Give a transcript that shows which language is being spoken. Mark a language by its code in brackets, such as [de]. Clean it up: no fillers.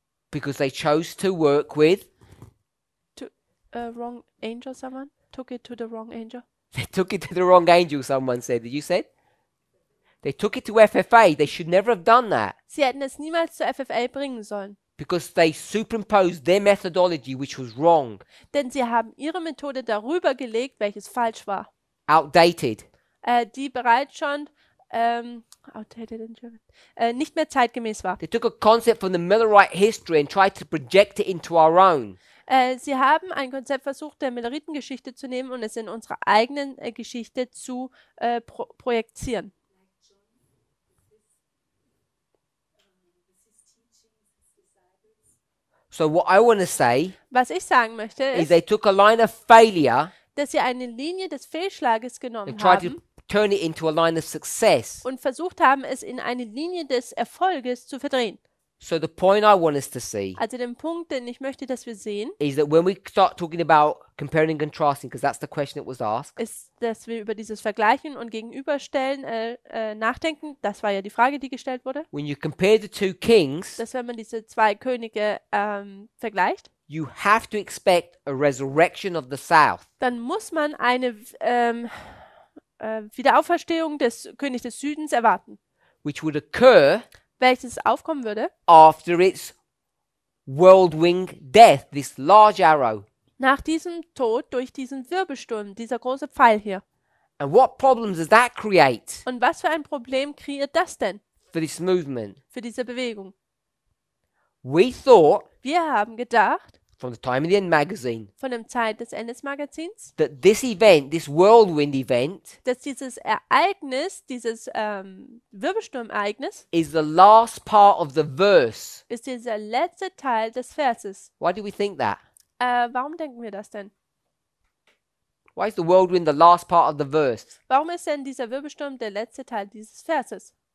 [en] Because they chose to work with, Wrong angel, someone? Took it to the wrong angel. they took it to the wrong angel, someone said. Did you say? They took it to FFA. They should never have done that. [de] Sie hätten es niemals zur FFA bringen sollen. [en] Because they superimposed their methodology, which was wrong, [de] Denn sie haben ihre Methode darüber gelegt, welches falsch war. [en] outdated. [de] Die bereits schon [en] outdated in German, [de] nicht mehr zeitgemäß war. [en] They took a concept from the Millerite history and tried to project it into our own. [de] Sie haben ein Konzept versucht, der Milleritengeschichte zu nehmen und es in unsere eigenen Geschichte zu projizieren. [en] So what I want to say [de] Was ich sagen möchte, [en] is [de] ist, [en] they took a line of failure [de] dass sie eine Linie des Fehlschlages genommen [en] and tried to [de] haben [en] turn it into a line of success. [de] und versucht haben, es in eine Linie des Erfolges zu verdrehen. [en] So the point I want us to see [de] Also den Punkt, den ich möchte, dass wir sehen, [en] is that when we start talking about comparing and contrasting, because that's the question that was asked, [de] ist, dass wir über dieses Vergleichen und Gegenüberstellen nachdenken. Das war ja die Frage, die gestellt wurde. [en] when you compare the two kings, [de] Dass wenn man diese zwei Könige vergleicht, [en] you have to expect a resurrection of the south. [de] dann muss man eine Wiederauferstehung des Königs des Südens erwarten, [en] Which would occur [de] welches aufkommen würde [en] after its whirlwind death, this large arrow. [de] nach diesem Tod durch diesen Wirbelsturm, dieser große Pfeil hier. [en] And what problems does that create [de] Und was für ein Problem kreiert das denn [en] for this movement? [de] für diese Bewegung? [en] We thought [de] Wir haben gedacht, [en] from the Time of the End magazine, [de] von dem Zeit des Endes Magazins, [en] that this event, this whirlwind event, [de] dass dieses Ereignis, dieses Wirbelsturmereignis, [en] is the last part of the verse. [de] ist dieser letzte Teil des Verses. [en] Why do we think that? [de] Warum denken wir das denn? [en] Why is the whirlwind the last part of the verse? [de] Warum ist denn dieser Wirbelsturm der letzte Teil dieses Verses?